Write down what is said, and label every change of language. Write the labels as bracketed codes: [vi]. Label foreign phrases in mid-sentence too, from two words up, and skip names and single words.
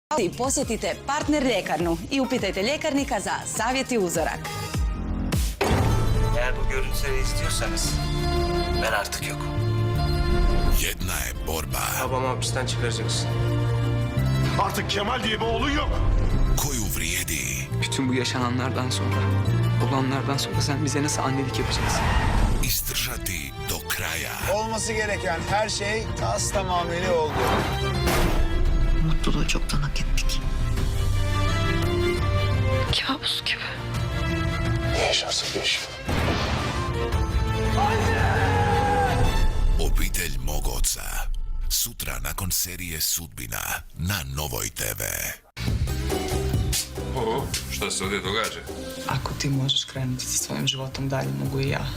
[hr] I posjetite Partner ljekarnu i upitajte ljekarnika za savjet i uzorak. [tr] Eğer bu görüntüleri istiyorsanız ben artık yokum. [hr] Jedna je borba [tr] Babamı hapisten çıkaracaksın. Artık Kemal diye bir oğlun yok. [hr] koju vrijedi [tr] Bütün bu yaşananlardan sonra, olanlardan sonra sen bize nasıl annelik yapacaksın? [hr] izdržati do kraja. [tr] Olması gereken her şey tas tamamıyla oldu. Mutluluğu çoktan hak ettik. Kabus gibi. Ne yaşarsak yaşa. [hr] Obitelj mog oca. Sutra nakon serije Sudbina na Novoj TV. O, šta se ovdje događa? Ako ti možeš krenuti sa svojim životom dalje, mogu i ja.